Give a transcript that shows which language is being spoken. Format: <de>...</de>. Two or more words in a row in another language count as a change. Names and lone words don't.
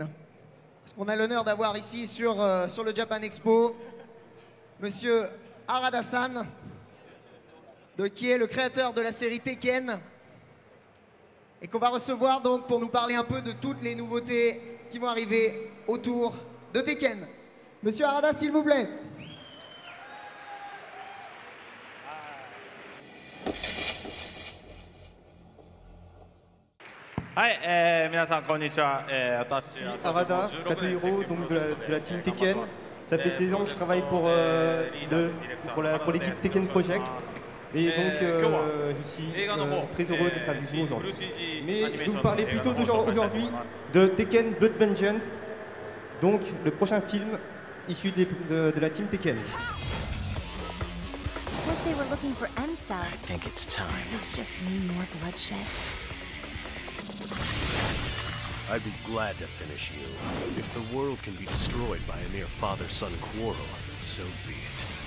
<fr>Parce qu'on a l'honneur d'avoir ici sur le Japan Expo Monsieur Harada-san, qui est le créateur de la série Tekken, et qu'on va recevoir donc pour nous parler un peu de toutes les nouveautés qui vont arriver autour de Tekken. Monsieur Harada, s'il vous plaît.</fr> <ja>はい、皆さんこんにちは。私は</ja> <fr>Harada Katsuhiro, donc de la team Tekken. Ça fait 16 ans que je travaille pour l'équipe Tekken Project. Et donc je suis très heureux d'être avec vous aujourd'hui. Mais je vais vous parler plutôt aujourd'hui de Tekken Blood Vengeance, donc le prochain film issu de la team Tekken.</fr> <en>Says they were looking for M-Cell. I think it's time. It's just me more bloodshed. I'd be glad to finish you. If the world can be destroyed by a mere father-son quarrel, so be it.</en>